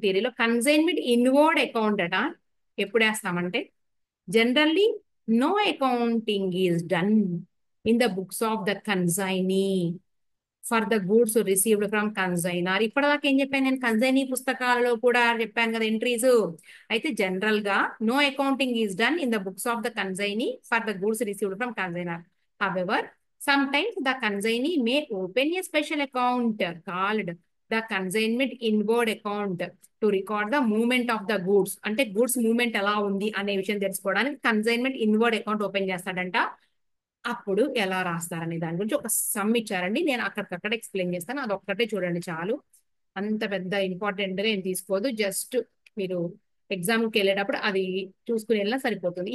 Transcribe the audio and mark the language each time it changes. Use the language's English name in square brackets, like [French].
[Telugu] థియరీలో consignment inward account అట ఎప్పుడు వేస్తామంటే, [English] Generally no accounting is done in the books of the consignee for the goods received from consignor. [Telugu] ఇప్పటిదాకా ఏం చెప్పాను నేను? Consignee పుస్తకాలలో కూడా చెప్పాను కదా ఎంట్రీస్. [English] అయితే జనరల్ గా no accounting is done in the books of the consignee for the goods received from consignor. However sometimes the consignee may open a special account called the consignment inward account to record the movement of the goods. [Telugu] అంటే goods movement ఎలా ఉంది అనే విషయం తెలుసుకోవడానికి consignment inward account open చేస్తాడంట. అప్పుడు ఎలా రాస్తారనే దాని గురించి ఒక సమ్ ఇచ్చారండి. నేను అక్కడికక్కడ ఎక్స్ప్లెయిన్ చేస్తాను. అది ఒక్కటే చూడండి చాలు. అంత పెద్ద ఇంపార్టెంట్ గా ఏం తీసుకోదు. జస్ట్ మీరు ఎగ్జామ్కి వెళ్ళేటప్పుడు అది చూసుకుని వెళ్ళినా సరిపోతుంది.